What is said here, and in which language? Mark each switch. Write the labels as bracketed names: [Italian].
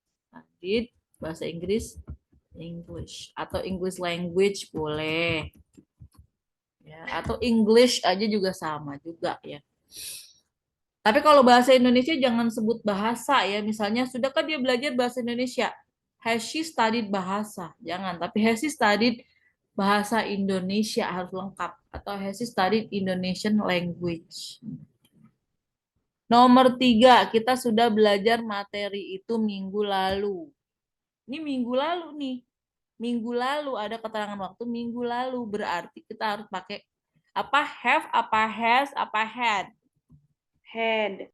[Indonesian] Tadi bahasa Inggris English atau English language boleh. Ya, atau English aja juga sama juga ya. Tapi kalau bahasa Indonesia jangan sebut bahasa ya. Misalnya, sudahkah dia belajar bahasa Indonesia? [English] Has she studied bahasa? [Indonesian] Jangan. Tapi [English] has she studied [Indonesian] bahasa Indonesia harus lengkap. [English] Atau has she studied Indonesian language? [Indonesian] Nomor 3, kita sudah belajar materi itu minggu lalu. Ini minggu lalu nih. Minggu lalu ada keterangan waktu minggu lalu. Berarti kita harus pakai apa have, apa has, apa had. [English] Had.